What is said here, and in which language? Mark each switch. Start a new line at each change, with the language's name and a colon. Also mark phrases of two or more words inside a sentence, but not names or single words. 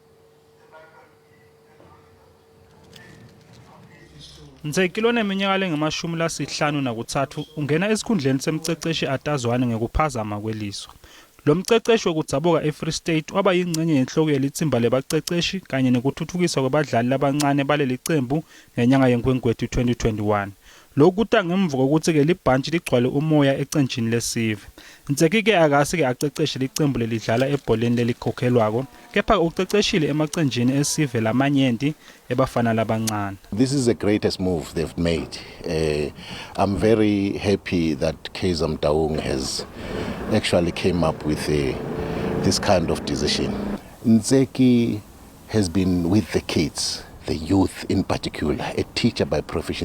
Swati: Ntseki loneminyaka lengama-53 ungena esikhundleni semceceshi atazwane ngekuphazama kweliswa. Lo mceceshi wokudzabuka eFree State waba yingcenye yenhloko yelithimba lebaceceshi kanye nekuthuthukiswa kwabadlali labancane baleli qembu ngenyanga yeNkwenkwethi 2021. Lokhu kuta ngemva kokuthi ke libhantshi ligcwale umoya ecenjini lesive. Ntseki ke akasi aceceshe licembu lelidlala ebholeni lelikhokhelwako, kepha uceceshile emacenjini esive lamanyenti eBafana labancane.
English: This is the greatest move they've made. I'm very happy that Kaizer Mtaung has actually came up with this kind of decision. Ntseki has been with the kids, the youth in particular, a teacher by profession.